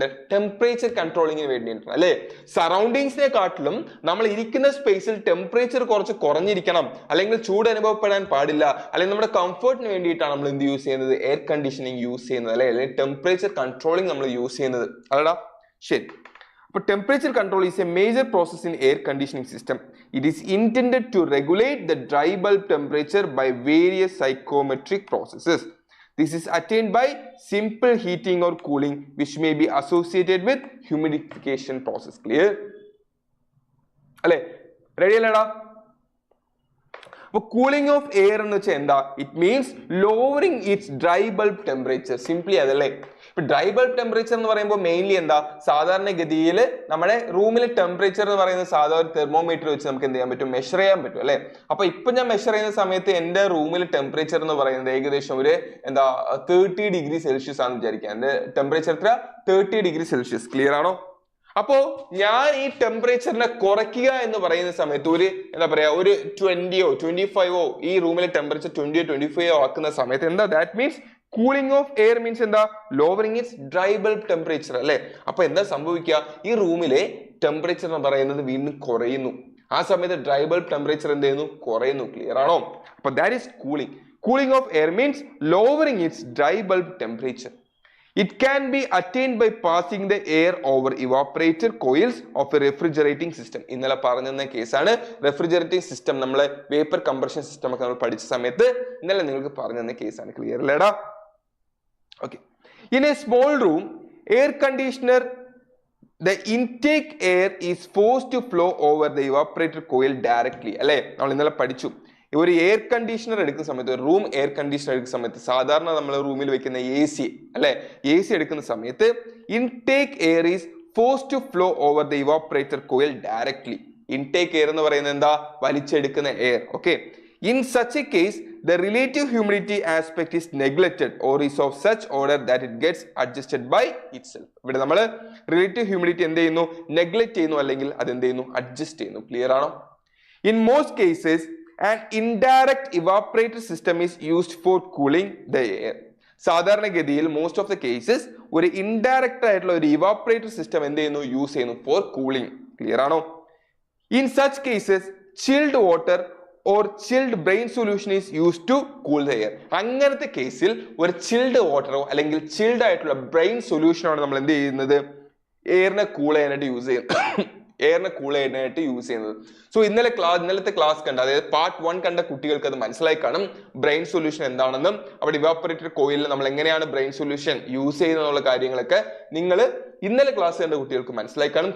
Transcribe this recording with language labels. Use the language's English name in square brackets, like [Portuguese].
[Malayalam] Temperature കൺട്രോളിങ്ങിന് വേണ്ടിയിട്ടാണ് അല്ലെ. സറൗണ്ടിങ്സിനെ കാട്ടിലും നമ്മൾ ഇരിക്കുന്ന സ്പേസിൽ ടെമ്പറേച്ചർ കുറച്ച് കുറഞ്ഞിരിക്കണം, അല്ലെങ്കിൽ ചൂട് അനുഭവപ്പെടാൻ പാടില്ല, അല്ലെങ്കിൽ നമ്മുടെ കംഫർട്ടിന് വേണ്ടിയിട്ടാണ് നമ്മൾ എന്ത് യൂസ് ചെയ്യുന്നത്? എയർ കണ്ടീഷനിങ് യൂസ് ചെയ്യുന്നത് അല്ലെ, അല്ലെങ്കിൽ ടെമ്പറേച്ചർ കൺട്രോളിങ് നമ്മൾ യൂസ് ചെയ്യുന്നത്. അല്ലടാ? ശരി. അപ്പോൾ [English] temperature control is a major process in air conditioning system. It is intended to regulate the dry bulb temperature by various psychrometric processes. This is attained by simple heating or cooling, which may be associated with humidification process. [Malayalam] Clear? Alle, ready allada? [English] Cooling of air [Malayalam] എന്ന് വെച്ചാൽ എന്താ? [English] It means lowering its dry bulb temperature. [Malayalam] Simply അതല്ലേ. ഇപ്പൊ dry bulb temperature എന്ന് പറയുമ്പോൾ mainly എന്താ? സാധാരണഗതിയിൽ നമ്മുടെ റൂമിലെ ടെമ്പറേച്ചർ എന്ന് പറയുന്നത് സാധാരണ തെർമോമീറ്റർ വെച്ച് നമുക്ക് എന്ത് ചെയ്യാൻ പറ്റും? മെഷർ ചെയ്യാൻ പറ്റും അല്ലെ. അപ്പൊ ഇപ്പൊ ഞാൻ മെഷർ ചെയ്യുന്ന സമയത്ത് എന്റെ റൂമിലെ ടെമ്പറേച്ചർ എന്ന് പറയുന്നത് ഏകദേശം ഒരു എന്താ 30 ഡിഗ്രി സെൽഷ്യസ് ആണെന്ന് വിചാരിക്കുക. എന്റെ ടെമ്പറേച്ചർ എത്ര? 30 ഡിഗ്രി സെൽഷ്യസ്. ക്ലിയർ ആണോ? അപ്പോ ഞാൻ ഈ ടെമ്പറേച്ചറിനെ കുറയ്ക്കുക എന്ന് പറയുന്ന സമയത്ത് ഒരു എന്താ പറയാ ഒരു 20 ഓ 25 ഈ റൂമിലെ ടെമ്പറേച്ചർ 20 25 ആക്കുന്ന സമയത്ത് എന്താ? [English] That means cooling of air means എന്താ? Lowering its dry bulb temperature [Malayalam] അല്ലെ. അപ്പൊ എന്താ സംഭവിക്കുക? ഈ റൂമിലെ ടെമ്പറേച്ചർ എന്ന് പറയുന്നത് വീണ്ടും കുറയുന്നു. ആ സമയത്ത് ഡ്രൈ ബൾബ് ടെമ്പറേച്ചർ എന്ത് ചെയ്യുന്നു? കുറയുന്നു. ക്ലിയർ ആണോ? അപ്പൊ [English] That is cooling. Cooling of air means lowering its dry bulb temperature. It can be attained by passing the air over evaporator coils of a refrigerating system. [Malayalam] ഇന്നലെ പറഞ്ഞ കേസാണ് refrigerating system. നമ്മളെ vapour compression system ഒക്കെ നമ്മൾ പഠിച്ച സമയത്ത് ഇന്നലെ നിങ്ങൾക്ക് പറഞ്ഞ കേസാണ്. ക്ലിയർ അല്ലേടാ? Okay. [English] In a small room, air conditioner, the intake air is forced to flow over the evaporator coil directly. [Malayalam] അല്ലെ, നമ്മൾ ഇന്നലെ പഠിച്ചു. ഒരു എയർ കണ്ടീഷണർ എടുക്കുന്ന സമയത്ത്, ഒരു റൂം എയർ കണ്ടീഷണർ എടുക്കുന്ന സമയത്ത്, സാധാരണ നമ്മൾ റൂമിൽ വെക്കുന്ന AC അല്ലെ, AC എടുക്കുന്ന സമയത്ത് [English] Intake air is forced to flow over the evaporator coil directly. [Malayalam] Intake air എന്ന് പറയുന്നത് എന്താ? വലിച്ചെടുക്കുന്ന air. Okay. [English] In such a case, the relative humidity aspect is neglected or is of such order that it gets adjusted by itself. [Malayalam] ഇവിടെ നമ്മൾ relative humidity എന്ത് ചെയ്യുന്നു? Neglect ചെയ്യുന്നു, അല്ലെങ്കിൽ അത് എന്ത് ചെയ്യുന്നു? അഡ്ജസ്റ്റ് ചെയ്യുന്നു. ക്ലിയർ ആണോ? [English] In most cases, an indirect evaporator system is used for cooling the air. [Malayalam] സാധാരണഗതിയിൽ മോസ്റ്റ് ഓഫ് ദ കേസസ് ഒരു ഇൻഡയറക്റ്റ് ആയിട്ടുള്ള ഒരു ഇവാപ്പറേറ്റർ സിസ്റ്റം എന്ത് ചെയ്യുന്നു? [English] use [Malayalam] ചെയ്യുന്നു [English] For cooling. Clear ആണോ? In such cases chilled water or chilled brain solution is used to cool the air. [Malayalam] അങ്ങനത്തെ കേസിൽ ഒരു ചിൽഡ് വാട്ടറോ അല്ലെങ്കിൽ ചിൽഡ് ആയിട്ടുള്ള ബ്രെയിൻ സൊല്യൂഷനാണ് നമ്മൾ എന്ത് ചെയ്യുന്നത്, എയറിനെ കൂൾ ചെയ്യാനായിട്ട് യൂസ് ചെയ്യുന്നത്. എയറിനെ കൂൾ ചെയ്യാനായിട്ട് യൂസ് ചെയ്യുന്നത്. സോ ഇന്നലത്തെ ക്ലാസ് കണ്ട, അതായത് പാർട്ട് 1 കണ്ട കുട്ടികൾക്ക് അത് മനസ്സിലായി കാണും ബ്രെയിൻ സൊല്യൂഷൻ എന്താണെന്നും അവിടെ ഇവാപ്പറേറ്റഡ് കോയിലിൽ നമ്മൾ എങ്ങനെയാണ് ബ്രെയിൻ സൊല്യൂഷൻ യൂസ് ചെയ്യുന്നുള്ള കാര്യങ്ങളൊക്കെ നിങ്ങൾ ഇന്നലെ ക്ലാസ് കണ്ട കുട്ടികൾക്ക് മനസ്സിലായി കാണും.